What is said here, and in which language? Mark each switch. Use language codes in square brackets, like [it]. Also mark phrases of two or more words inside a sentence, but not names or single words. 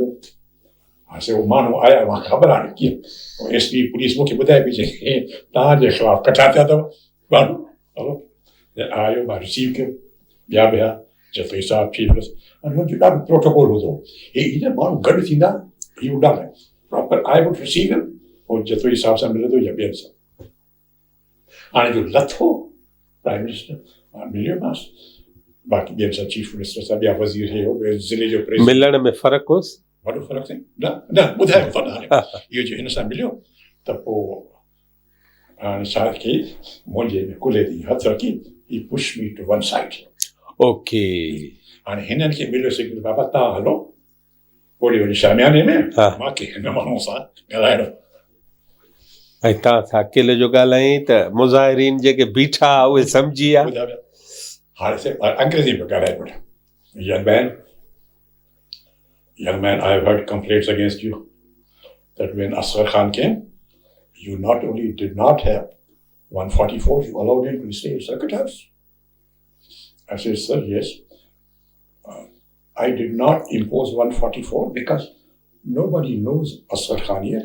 [sd] हाणे उहो माण्हू आया, मूंखे ख़बर आहे कीअं, SP पुलिस मूंखे ॿुधाए पई चए तव्हांजे ख़िलाफ़ु कठा थिया अथव माण्हू। हलो आयो, मां रिसीव कयो, ॿिया जतोई साहिब [en] chief minister, [sd] मुंहिंजो ॾाढो प्रोटोकॉल हूंदो, हे हीअं माण्हू गॾु थींदा, ही उॾाम प्रॉपर [en] I would receive him, [sd] पोइ जतोई साहिब सां मिलंदो या ॿियनि सां। हाणे जो लथो [en] prime minister, [sd] मिलियोमांसि, बाक़ी ॿियनि सां [en] chief minister [sd] सां, ॿिया वज़ीर हे हो, ज़िले जो प्रेसिडेंट, मिलण में फ़र्क़ु होसि, वॾो फ़र्क़ु साईं, न ॿुधायो था न। हाणे इहो जो हिन सां मिलियो त पोइ हाणे छा कई, मुंहिंजे कुल्हे ते हथु रखी, [en] he push me to one side. [sd] ओके, हाणे हिननि खे मिलियो सही, बाबा तव्हां हलो ओॾे वञी शामियाने में, मूंखे हिन माण्हू सां ॻाल्हाइणो। ऐं तव्हां सां अकेले जो ॻाल्हाईं त मुज़ाहिरीन जेके बीठा उहे सम्झी विया। हाणे अंग्रेज़ी में ॻाल्हाए पियो, [en] young man, I have heard complaints against you that when Asghar Khan came, you not only did not have 144, you allowed him to stay in circuit house. I said, sir, yes. I did not impose 144 because nobody knows Asghar Khan here.